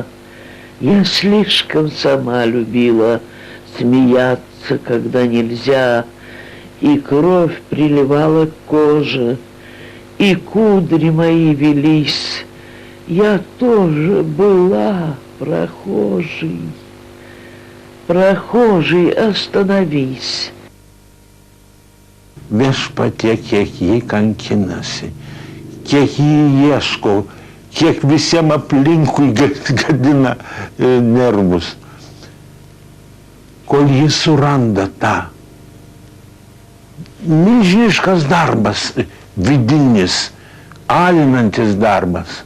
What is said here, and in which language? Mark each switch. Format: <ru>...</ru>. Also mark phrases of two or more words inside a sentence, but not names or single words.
<ru>Я слишком сама любила смеяться, когда нельзя, и кровь приливала к коже, и кудри мои велись. Я тоже была прохожей. Прохожий, остановись.</ru> <lt>Viešpatie, kiek jį kankinasi, kiek jį ieško, kiek visiems aplinkui gadina nervus. Kol jį suranda tą. Milžiniškas darbas, vidinis, alinantis darbas.</lt>